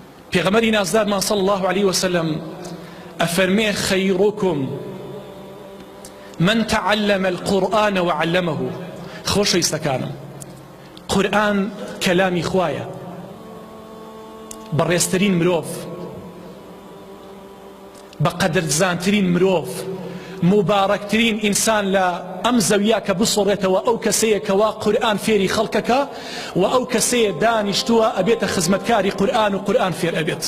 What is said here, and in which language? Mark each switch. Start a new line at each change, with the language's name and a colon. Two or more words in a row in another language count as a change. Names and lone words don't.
Central Kurdish: پێغەمبەری نازدارمان
Arabic: صلی الله عليه وسلم ئەفەرمێ خەیڕوکم من تعلم القرآن وعلمه.
Central Kurdish: خۆشەویستەکانم، قورئان کەلامی خوایە، بەڕێزترین مرۆڤ، بەقەدرزانترین مرۆڤ، مبارەکترین ئینسان لە ئەم زەویا کە بسۆڕێتەوە ئەو کەسەیە کەوا قورئان فێری خەڵکەکە و ئەو کەسەیە دانیشتووە ئەبێتە خزمەتکاری قورئان و قورئان فێر ئەبێت.